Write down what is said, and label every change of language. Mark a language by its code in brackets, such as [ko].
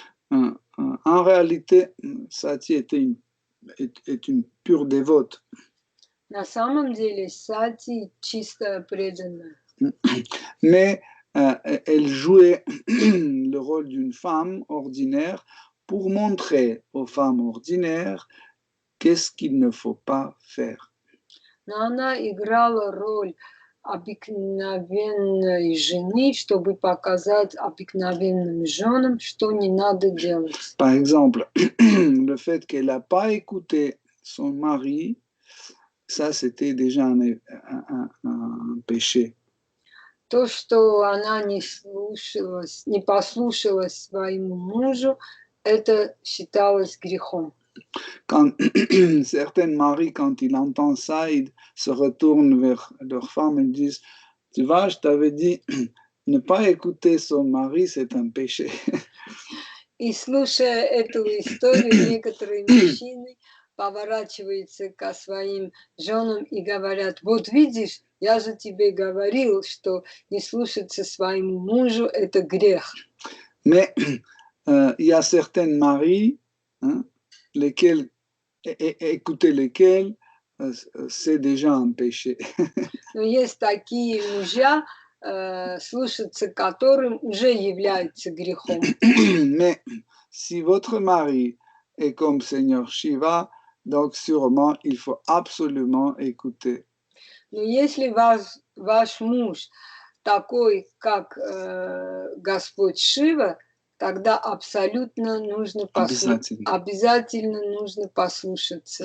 [fr] En réalité, Sati est une pure dévote. [ru] На самом деле Сати чистая преданная. [fr] Mais elle jouait le rôle d'une femme ordinaire pour montrer aux femmes ordinaires qu'est-ce qu'il ne faut pas faire. [ru] Но она играла роль обыкновенной жены, чтобы показать обыкновенным женам, что не надо делать. [fr] Par exemple, le fait qu'elle n'a pas écouté son mari, ça c'était déjà un péché. [ru] То, что она не послушалась своему мужу, это считалось грехом. [fr] Quand certains maris, quand ils entendent ça, ils se retournent vers leur femme et disent Tu vois, je t'avais dit, ne pas écouter son mari, c'est un péché. [ru] И слушая эту историю, некоторые мужчины поворачиваются к своим женам и говорят: вот видишь, я же тебе говорил, что не слушаться своему мужу – это грех. [fr] Mais il y a certains maris, hein, lesquels, écouter lesquels, c'est déjà un péché. [ru] Но есть такие мужья, слушаться которым уже является грехом. [fr] Mais si votre mari est comme Seigneur Shiva, donc sûrement il faut absolument écouter. [ru] Но если ваш муж такой, как Господь Шива, тогда абсолютно нужно обязательно нужно послушаться